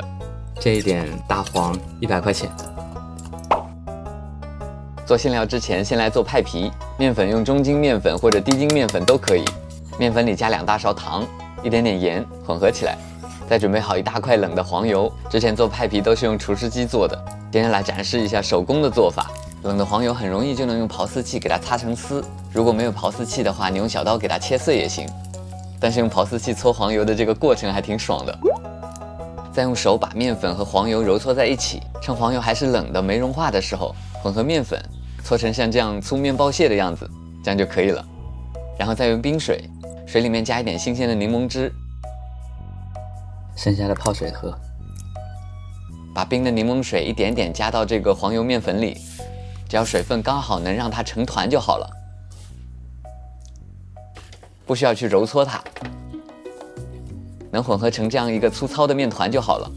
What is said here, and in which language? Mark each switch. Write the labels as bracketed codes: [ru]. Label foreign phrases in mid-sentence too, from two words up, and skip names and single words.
[zh] 这一點大黃100塊錢。做餡料之前，先來做派皮。麵粉用中筋麵粉或者低筋麵粉都可以，麵粉裡加2大勺糖，一點點鹽，混合起來。再準備好1大塊冷的黃油，之前做派皮都是用廚師機做的，今天來展示一下手工的做法。冷的黄油很容易就能用刨絲器給它擦成絲，如果沒有刨絲器的話，你用小刀給它切碎也行。但是用刨絲器搓黃油的這個過程還挺爽的。再用手把麵粉和黃油揉搓在一起，趁黃油還是冷的没融化的時候，混合麵粉，搓成像這樣粗麵包屑的樣子，這樣就可以了。然後再用冰水，水裡面加一點新鮮的檸檬汁。剩下的泡水喝，把冰的檸檬水一點點加到這個黃油麵粉裡，只要水分剛好能讓它成團就好了，不需要去揉搓它，能混合成這樣一個粗糙的麵團就好了。